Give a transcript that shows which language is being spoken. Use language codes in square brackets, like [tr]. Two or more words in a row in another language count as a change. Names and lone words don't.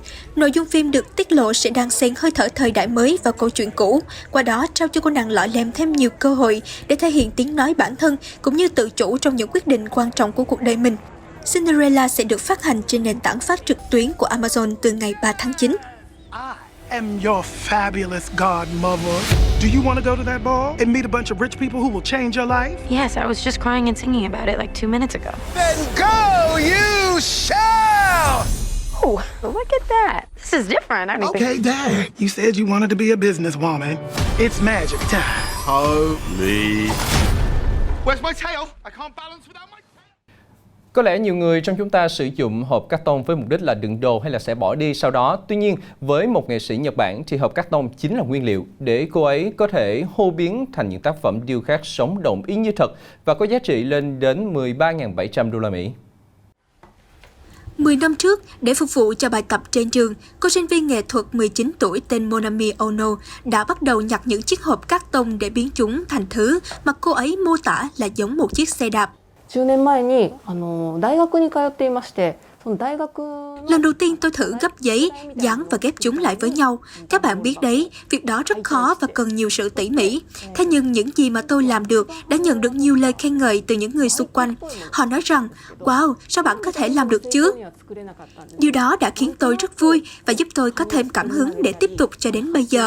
[vi] Nội dung phim được tiết lộ sẽ đan xen hơi thở thời đại mới vào câu chuyện cũ, qua đó trao cho cô nàng lọ lem thêm nhiều cơ hội để thể hiện tiếng nói bản thân cũng như tự chủ trong những quyết định quan trọng của cuộc đời mình. Cinderella sẽ được phát hành trên nền tảng phát trực tuyến của Amazon từ ngày 3 tháng 9. [en] I am your fabulous godmother. Do you want to go to that ball and meet a bunch of rich people who will change your life? Yes, I was just crying and singing about it like 2 minutes ago. Then go, you shall! Oh, look at that. This is different. I didn't think... Okay, Dad. You said you wanted to be a businesswoman. It's magic time. Holy. Where's my tail? I can't balance without my... [vi] Có lẽ nhiều người trong chúng ta sử dụng hộp cắt tông với mục đích là đựng đồ hay là sẽ bỏ đi sau đó. Tuy nhiên, với một nghệ sĩ Nhật Bản thì hộp cắt tông chính là nguyên liệu để cô ấy có thể hô biến thành những tác phẩm điêu khắc sống động y như thật và có giá trị lên đến 13.700 đô la Mỹ. 10 năm trước, để phục vụ cho bài tập trên trường, cô sinh viên nghệ thuật 19 tuổi tên Monami Ono đã bắt đầu nhặt những chiếc hộp cắt tông để biến chúng thành thứ mà cô ấy mô tả là giống một chiếc xe đạp. [ja] 10 年前に大学に通っていまして、その大学 [vi] Lần đầu tiên tôi thử gấp giấy, dán và ghép chúng lại với nhau. Các bạn biết đấy, việc đó rất khó và cần nhiều sự tỉ mỉ. Thế nhưng những gì mà tôi làm được đã nhận được nhiều lời khen ngợi từ những người xung quanh. Họ nói rằng, wow, sao bạn có thể làm được chứ? Điều đó đã khiến tôi rất vui và giúp tôi có thêm cảm hứng để tiếp tục cho đến bây giờ.